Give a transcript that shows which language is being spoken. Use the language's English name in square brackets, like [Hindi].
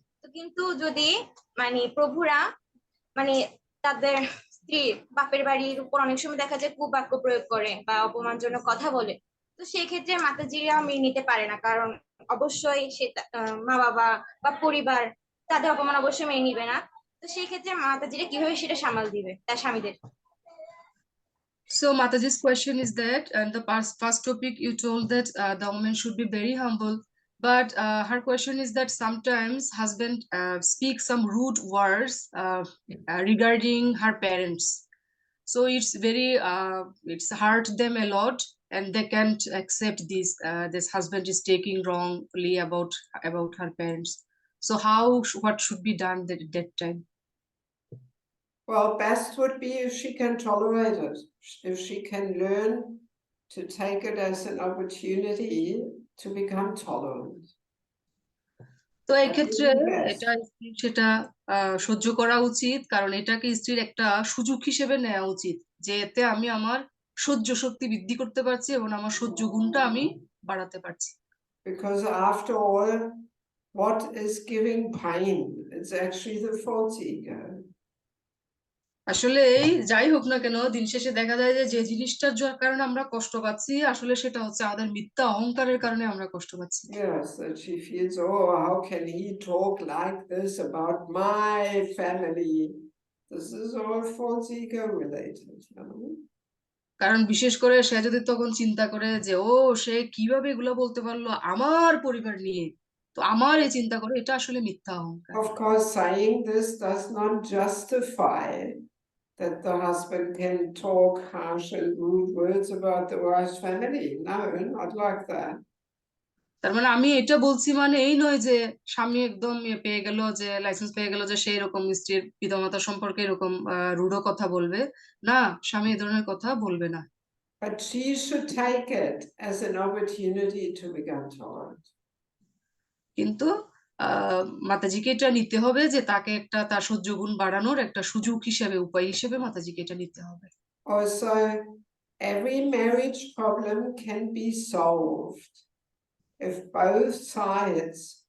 [Bangla] তো কিন্তু যদি মানে প্রভুরা মানে তাদের স্ত্রী বাপের বাড়ির উপর অনেক সময় দেখা যায় কুবাক্য প্রয়োগ করে বা অপমানজনক কথা বলে, তো সেই ক্ষেত্রে মাতাজিরা মেনে নিতে পারে না, কারণ অবশ্যই সে মা বাবা বা পরিবার তাদের অপমান অবশ্যই মেনে নিবে না। তো সেই ক্ষেত্রে মাতাজিরা কিভাবে সেটা সামাল দিবে তার স্বামীদের? [English] So Mataji's question is that, and the first topic you told that the woman should be very humble, but her question is that sometimes husband speaks some rude words regarding her parents. So it's very it's hurt them a lot, and they can't accept this. This husband is taking wrongly about her parents. So what should be done at that time? Well, best would be if she can tolerate it, if she can learn to take it as an opportunity to become tolerant. [Bangla] তো এই ক্ষেত্রে এটা সেটা সহ্য করা উচিত, কারণ এটাকে স্ত্রীর একটা সুযোগ হিসেবে নেওয়া উচিত যে এতে আমি আমার সহ্য শক্তি বৃদ্ধি করতে পারছি এবং আমার সহ্য গুণটা আমি বাড়াতে পারছি। [English] Because after all, what is giving pain? It's actually the false ego. [Bangla] আসলে এই যাই হোক না কেন, দিন শেষে দেখা যায় যে যে জিনিসটার কারণে আমরা কষ্ট পাচ্ছি, আসলে সেটা হচ্ছে আমাদের মিথ্যা অহংকারের কারণে আমরা কষ্ট পাচ্ছি। [English] Yes, that she feels, oh, how can he talk like this about my family? This is all false ego related, you know? [Bangla] কারণ বিশেষ করে সে যদি তখন চিন্তা করে যে ও সে কিভাবে এগুলো বলতে পারলো আমার পরিবার নিয়ে, তো আমার এই চিন্তা করে, এটা আসলে মিথ্যা অহংকার। [English] Of course, saying this does not justify that the husband can talk harsh and rude words about the wife's family. No, not like that. [Bangla] তার মানে আমি এটা বলছি মানে এই নয় যে স্বামী একদম পেয়ে গেল, যে লাইসেন্স পেয়ে গেল যে সেই রকম স্ত্রীর পিতামাতা সম্পর্কে এরকম রূঢ় কথা বলবে না, স্বামী এই ধরনের কথা বলবে না। [English] But she should take it as an opportunity to become tolerant. [Bangla] কিন্তু মাতাজিকে এটা নিতে হবে যে তাকে একটা তার সহ্য গুণ বাড়ানোর একটা সুযোগ হিসেবে, উপায় হিসেবে মাতাজিকে এটা নিতে হবে। [English] Also, every marriage problem can be solved if both sides